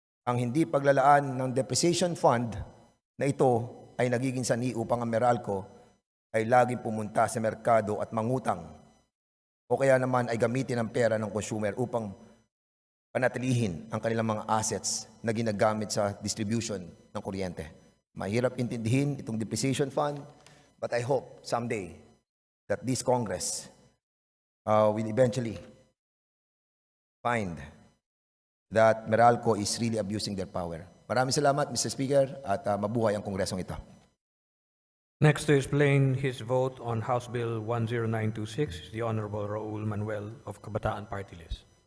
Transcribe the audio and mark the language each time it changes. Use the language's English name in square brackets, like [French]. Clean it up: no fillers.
[Filipino] Ang hindi paglalaan ng depreciation fund na ito ay nagiging sanhi upang ang Meralco ay laging pumunta sa merkado at mangutang o kaya naman ay gamitin ang pera ng consumer upang panatilihin ang kanilang mga assets na ginagamit sa distribution ng kuryente. Mahirap intindihin itong depreciation fund, [English] but I hope someday that this Congress will eventually find that Meralco is really abusing their power. [Filipino] Maraming salamat, Mr. Speaker, at mabuhay ang Kongresong ito. [English] Next to explain his vote on House Bill 10926 is the Honorable Raul Manuel of Kabataan Party List.